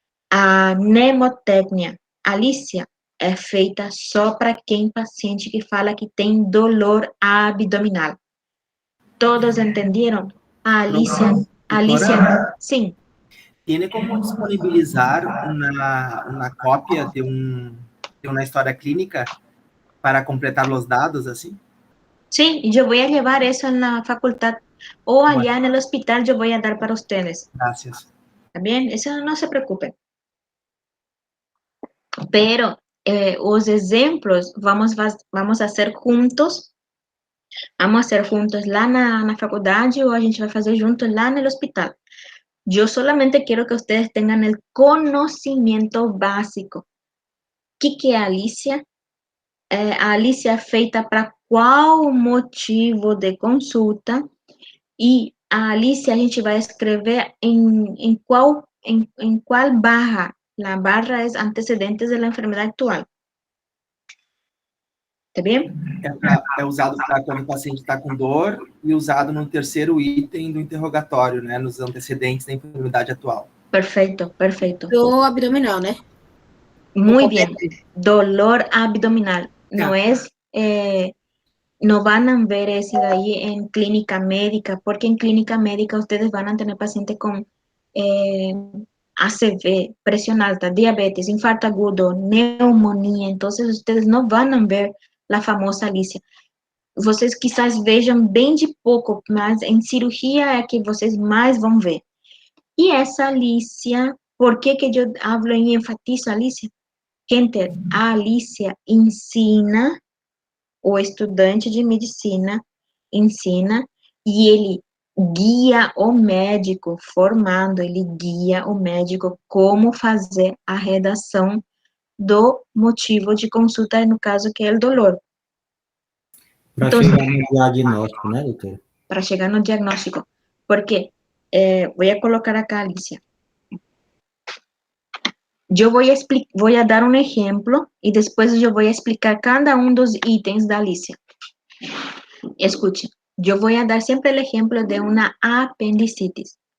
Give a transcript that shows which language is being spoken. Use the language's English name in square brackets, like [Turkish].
[Portuguese] A mnemotecnia Alicia é feita só para quem paciente que fala que tem dolor abdominal. [Spanish] ¿Todos entendieron? Alicia, sim. [Portuguese] Tiene como disponibilizar uma cópia de uma história clínica para completar os dados, assim? [Spanish] Sí, yo voy a llevar eso en la facultad o allá en el hospital yo voy a dar para ustedes. Gracias. ¿Está bien? Eso no se preocupen. Pero os exemplos vamos a hacer juntos. [Portuguese] Vamos a hacer juntos lá na faculdade ou a gente vai fazer juntos lá no hospital. [Spanish] Yo solamente quiero que ustedes tengan el conocimiento básico. [Portuguese] ¿Qué é a Alicia? A Alicia é feita para qual motivo de consulta e a Alicia a gente vai escrever em qual barra. [Spanish] La barra es antecedentes de la enfermedad actual. [Portuguese] Tá bem? É usado para quando o paciente está com dor e usado no terceiro item do interrogatório, né? Nos antecedentes da enfermidade atual. Perfeito, perfeito. Do abdominal, né? [Spanish] Muy bien. Dolor abdominal. No es, no van a ver ese de ahí en clínica médica, porque en clínica médica ustedes van a tener pacientes con ACV, presión alta, diabetes, infarto agudo, neumonía. Entonces ustedes no van a ver la famosa Alicia. [Portuguese] Vocês quizás vejam bem de pouco, mas em cirurgia é que vocês mais vão ver. E essa Alicia, por que eu hablo e enfatizo a Alicia? Gente, a Alicia ensina, o estudante de medicina ensina, e ele guia o médico formado, ele guia o médico como fazer a redação do motivo de consulta, no caso que é o dolor. Para chegar no diagnóstico, né, doutora? Para chegar no diagnóstico. [Spanish] Porque, voy a colocar acá, Alicia. Yo voy a dar un ejemplo y después yo voy a explicar cada uno de los ítems de Alicia. Escuchen, yo voy a dar siempre el ejemplo de una apendicitis.